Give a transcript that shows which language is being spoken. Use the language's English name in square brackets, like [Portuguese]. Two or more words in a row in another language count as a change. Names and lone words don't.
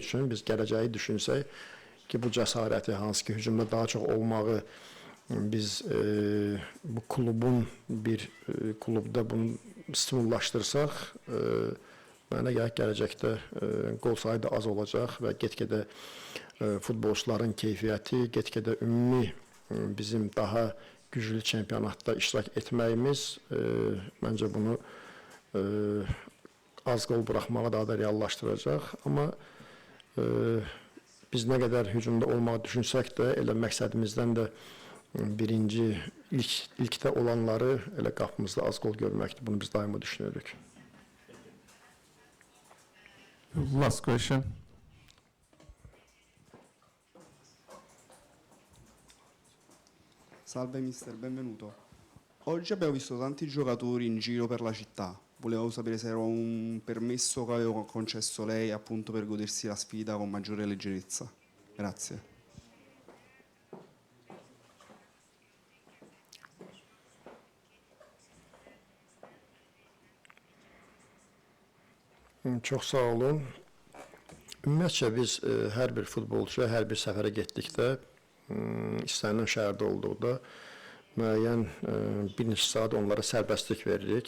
[Azerbaijani] üçün biz gələcəyi düşünsək ki, bu cəsarəti, hansı ki, hücumda daha çox olmağı biz bu klubun bir klubda bunu stimullaşdırsaq, mənə gəlir gələcəkdə qol sayı da az olacaq və get-gedə futbolçuların keyfiyyəti, get-gedə ümumi bizim daha güclü çempionatda iştirak etməyimiz məncə bunu az qol buraxmağı daha da reallaşdıracaq. Amma biz nə qədər hücumda olmağı düşünsək də, elə məqsədimizdən də birinci, ilkdə olanları elə qapımızda az qol görməkdir. Bunu biz daima düşünürük. [English] Last question. [Italian] Salve mister, benvenuto. Oggi abbiamo visto tanti giocatori in giro per la città. Volevo sapere se era un permesso che avevo concesso lei appunto per godersi la sfida con maggiore leggerezza. Grazie. [Azerbaijani] Çox sağ olun. Ümumiyyətcə biz hər bir futbolçuya hər bir səfərə getdikdə, istənilən şəhərdə olduqda müəyyən bir neçə saat onlara sərbəstlik veririk.